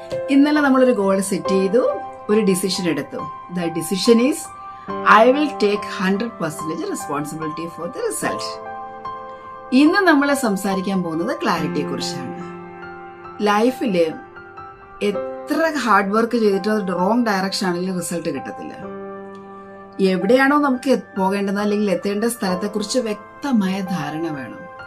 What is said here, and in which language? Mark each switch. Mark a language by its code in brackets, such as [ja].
[ml] ഇന്നലെ നമ്മളൊരു goal set ചെയ്തു, ഒരു ഡിസിഷൻ എടുത്തു. [en] The decision is I will take 100% responsibility for the result. [ml] ഇന്ന് നമ്മൾ സംസാരിക്കാൻ പോകുന്നത് ക്ലാരിറ്റിയെ കുറിച്ചാണ്. ലൈഫിൽ എത്ര ഹാർഡ് വർക്ക് ചെയ്തിട്ട് അത് റോങ് ഡയറക്ഷൻ ആണെങ്കിലും റിസൾട്ട് കിട്ടത്തില്ല. എവിടെയാണോ നമുക്ക് പോകേണ്ടത് അല്ലെങ്കിൽ എത്തേണ്ട സ്ഥലത്തെക്കുറിച്ച് വ്യക്തമായ ധാരണ വേണം.